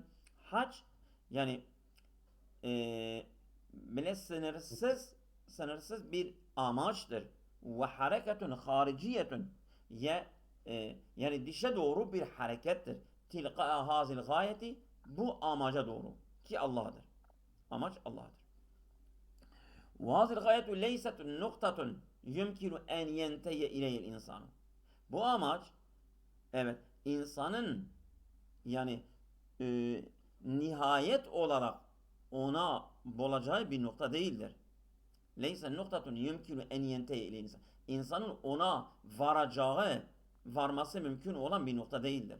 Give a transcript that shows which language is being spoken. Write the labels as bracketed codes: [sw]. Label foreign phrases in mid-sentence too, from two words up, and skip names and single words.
[tr] Hac yani bile sınırsız bir amaçtır. [ar] وحركة خارجية. [tr] Yani dışa doğru bir harekettir. [ar] تلك هذه الغاية [tr] bu amaca doğru. Ki Allah'dır. Amaç Allah'dır. [ar] وهذه الغاية ليست نقطة يمكن أن ينتهي إليه الإنسان. [tr] Bu amaç evet insanın yani nihayet olarak ona bulacağı bir nokta değildir. [ar] ليست نقطة يمكن أن ينتهي إلى الإنسان. [tr] İnsanın ona varması mümkün olan bir nokta değildir.